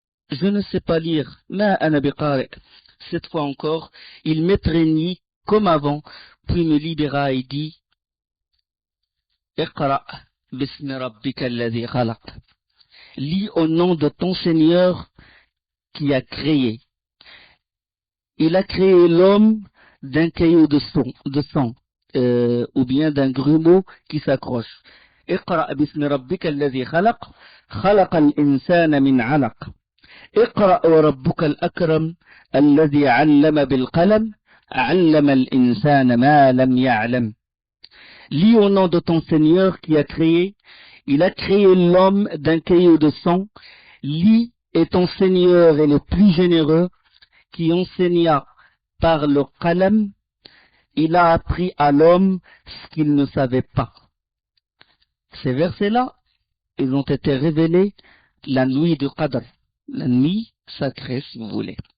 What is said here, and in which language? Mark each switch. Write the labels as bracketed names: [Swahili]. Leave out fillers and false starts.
[French] Je ne sais pas lire, [Arabic] ma ana biqari. [French] Cette fois encore, il m'étreignit comme avant, puis me libéra et dit, [Arabic] Iqra bismi rabbika alladhi khalaq. [French] Lis au nom de ton Seigneur qui a créé. Il a créé l'homme d'un caillot de sang, ou bien d'un grumeau qui s'accroche. [Arabic] اقرأ باسم ربك الذي خلق خلق الإنسان من علق اقرأ وربك الأكرم الذي علم بالقلم علم الإنسان ما لم يعلم. [French] Lis au nom de ton Seigneur qui a créé. Il a créé l'homme d'un caillot de sang. Lis, et ton Seigneur est le plus généreux, qui enseigna par le qalam. Il a appris à l'homme ce qu'il ne savait pas. Ces versets-là, ils ont été révélés la nuit du Qadr, la nuit sacrée si vous voulez.